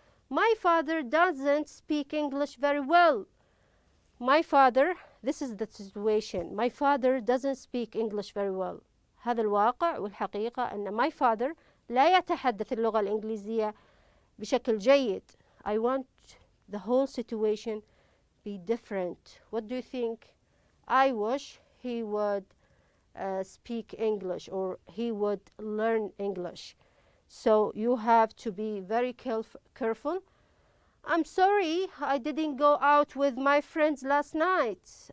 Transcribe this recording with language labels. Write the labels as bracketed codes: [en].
[en] My father doesn't speak English very well. My father, this is the situation. My father doesn't speak English very well. [ar] هذا الواقع والحقيقة أن [en] my father [ar] لا يتحدث اللغة الإنجليزية بشكل جيد. [en] I want the whole situation be different. What do you think? I wish he would speak English, or he would learn English. So you have to be very careful. I'm sorry I didn't go out with my friends last night.